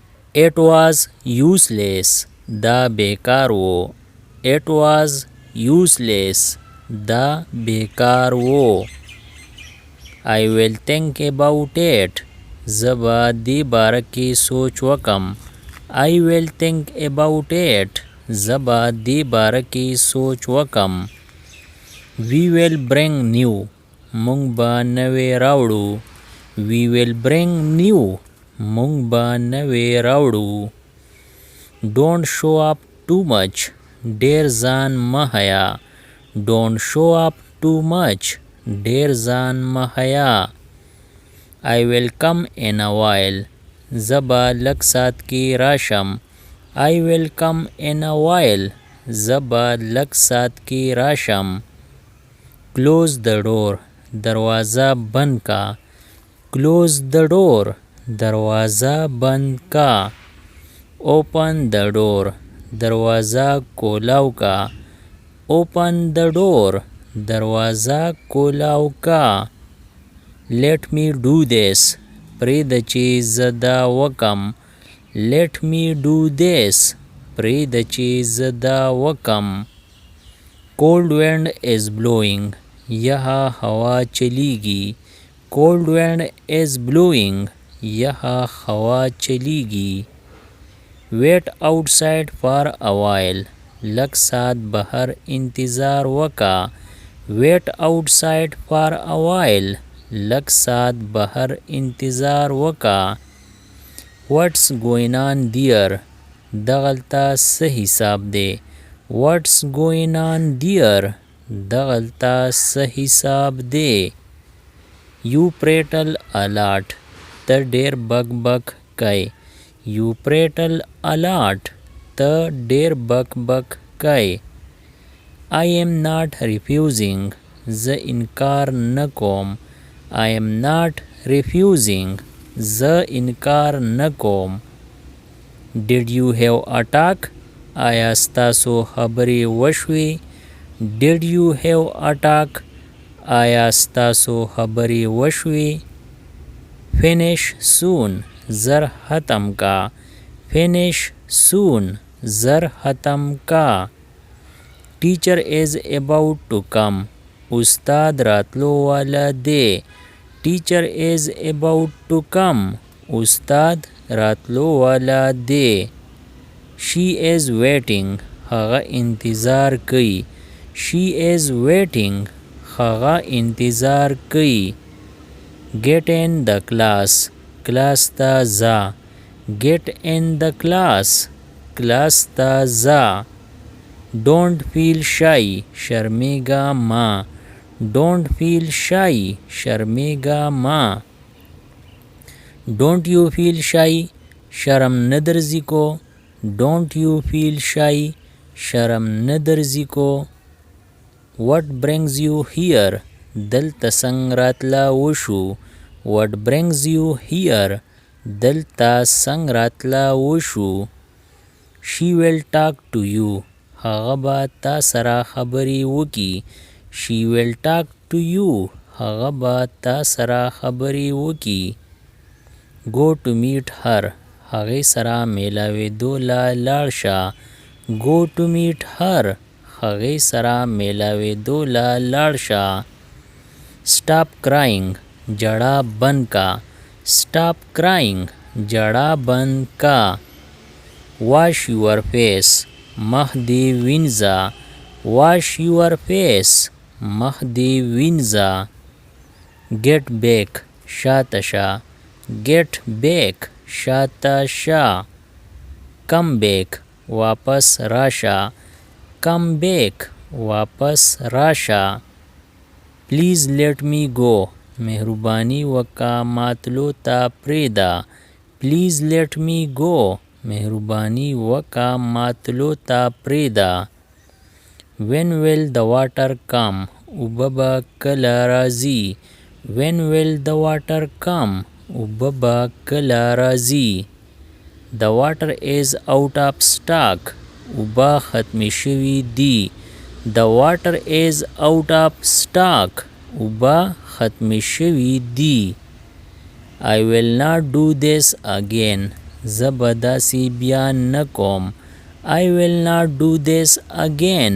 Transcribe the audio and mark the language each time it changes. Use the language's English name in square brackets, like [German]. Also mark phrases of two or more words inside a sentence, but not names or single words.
[English] It was useless. [Pashto] دا بیکار وو. [English] It was useless. [Pashto] دا بیکار وو. [English] I will think about it. [Pashto] زه به دې باره کې سوچ وکم. [English] I will think about it. [Pashto] زه به دې باره کې سوچ وکم. [English] We will bring new. [Pashto] مونږ به نوې راوړو. [English] We will bring new. [Pashto] مونږ به نوې راوړو. [English] Don't show up too much. [Pashto] ډېر ځان مه حیا. [English] Don't show up too much. [Pashto] ډېر ځان مه حیا. [English] I will come in a while. [Pashto] زه به لږ ساعت کې راشم. [English] I will come in a while. [Pashto] زه به لږ ساعت کې راشم. [English] Close the door. [Pashto] دروازه بند کا. [English] Close the door. [Pashto] دروازه بند کا. [English] Open the door. [Pashto] دروازه کولاو کا. [English] Open the door. [Pashto] دروازه کولاو کا. [English] Let me do this. [Pashto] پرېږده چې زه دا وکم. [English] Let me do this. [Pashto] پرېږده چې زه دا وکم. [English] Cold wind is blowing. [Pashto] یخه هوا چلیږي. [English] Cold wind is blowing. [Pashto] یخه هوا چلیږي. [English] Wait outside for a while. [Pashto] لږ ساعت بهر انتظار وکا. [English] Wait outside for a while. [Pashto] لږ ساعت بهر انتظار وکا. [English] What's going on there? [Pashto] دغلته څه حساب دی. [English] What's going on there? [Pashto] دغلته څه حساب دی. [English] You prattle a lot. [Pashto] ته ډېر بک بک کوي. [English] You prattle a lot. [Pashto] ته ډېر بک بک کوي. [English] I am not refusing. [Pashto] زه انکار نه کوم. [English] I am not refusing. [Pashto] زه انکار نه کوم. [English] Did you have a talk? [Pashto] آیا ستاسو خبرې وشوې؟ [English] Did you have a talk? [Pashto] آیا ستاسو خبرې وشوې؟ [English] Finish soon. [Pashto] زر ختم کا. [English] Finish soon. [Pashto] زر ختم کا. [English] Teacher is about to come. [Pashto] استاد راتلو والا دی. [English] Teacher is about to come. [Pashto] استاد راتلو والا دی. [English] She is waiting. [Pashto] هغه انتظار کوي. [English] She is waiting. [Pashto] هغه انتظار کوي. [English] Get in the class. [Pashto] کلاس ته ځه. [English] Get in the class. [Pashto] کلاس ته ځه. [English] Don't feel shy. [Pashto] شرمېږه مه. [English] Don't feel shy. [Pashto] شرمېږه مه. [English] Don't you feel shy? [Pashto] شرم نه درځي کو. [English] Don't you feel shy? [Pashto] شرم نه درځي کو. [English] What brings you here? [Pashto] دلته څنګه راتله وشو. [English] What brings you here? [Pashto] دلته څنګه راتله وشو. [English] She will talk to you. [Pashto] هغه به تا سره خبرې وکړي. [English] She will talk to you. [Pashto] هغه به تا سره خبرې وکړي. [English] Go to meet her. [Pashto] هغې سره میلاوېدو له لاړ شه. [English] Go to meet her. [Pashto] هغې سره میلاوېدو له لاړ شه. [English] Stop crying. [Pashto] جړا بند کا. [English] Stop crying. [Pashto] جړا بند کا. [English] Wash your face. [Pashto] مخ دې وینځه. [English] Wash your face. [Pashto] مخ دې وینځه. [English] Get back. [Pashto] شاته شه. [English] Get back. [Pashto] شاته شه. [English] Come back. [Pashto] واپس راشه. [English] Come back. [Pashto] واپس راشه. [English] Please let me go. [Pashto] مهرباني وکړه ماتلو ته پرېږده. [English] Please let me go. [Pashto] مهرباني وکړه ماتلو ته پرېږده. [English] When will the water come? [Pashto] اوبه به کله راځي. [English] When will the water come? [Pashto] اوبه به کله راځي. [English] The water is out of stock. [Pashto] اوبه ختمې شوي دي. [English] The water is out of stock. [Pashto] اوبه ختمې شوي دي. [English] I will not do this again. [Pashto] زه به داسې بیا نه کوم. [English] I will not do this again.